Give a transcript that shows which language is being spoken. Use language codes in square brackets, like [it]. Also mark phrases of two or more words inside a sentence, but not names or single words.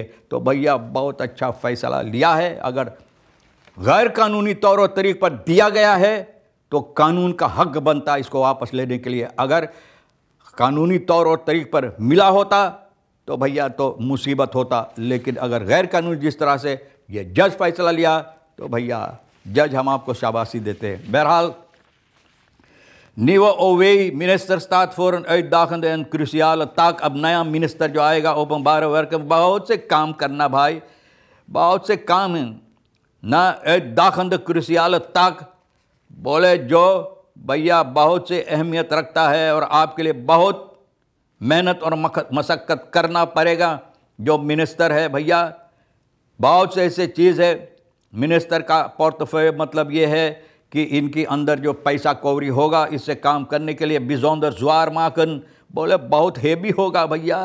[hns] तो भैया बहुत अच्छा फैसला लिया है। अगर गैर कानूनी तौर और तरीक़ पर दिया गया है तो कानून का हक बनता है इसको वापस लेने के लिए। अगर कानूनी तौर और तरीक़ पर मिला होता तो भैया तो मुसीबत होता, लेकिन अगर गैर कानूनी जिस तरह से ये जज फैसला लिया तो भैया जज हम आपको शाबाशी देते हैं। [nl] बहरहाल nieuwe OW minister staat voor een uitdagende en cruciale taak। [hns] अब नया मिनिस्टर जो आएगा [nl] openbaar werk, [hns] बहुत से काम करना भाई, बहुत से काम हैं ना। [nl] uitdagende cruciale [hns] ताक बोले जो भैया बहुत से अहमियत रखता है और आपके लिए बहुत मेहनत और मशक्क़त करना पड़ेगा। जो मिनिस्टर है भैया, बहुत से ऐसे चीज़ है, मिनिस्टर का पोर्टफोलियो मतलब ये है कि इनके अंदर जो पैसा कौरी होगा इससे काम करने के लिए [nl] bijzonder zwaar maken, [hns] बोले बहुत हेवी होगा भैया।